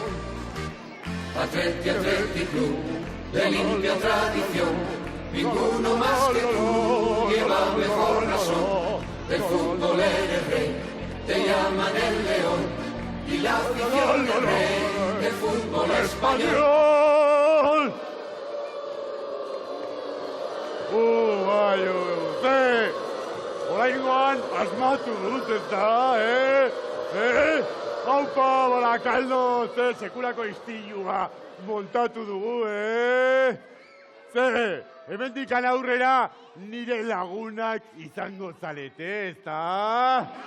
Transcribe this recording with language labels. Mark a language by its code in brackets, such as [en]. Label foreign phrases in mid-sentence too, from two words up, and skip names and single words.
[es] Athletic Club de limpia tradición, ninguno más que tú lleva mejor razón. Del fútbol eres rey, te llaman el león. Y la afición del rey del fútbol español. [eu] Bai, ze, oraingoan asmatu dut eta, Haupa, Barakaldo, ze, sekulako istilua montatu dugu, Ze, hemendikan aurrera nire lagunak izango zalete, ezta?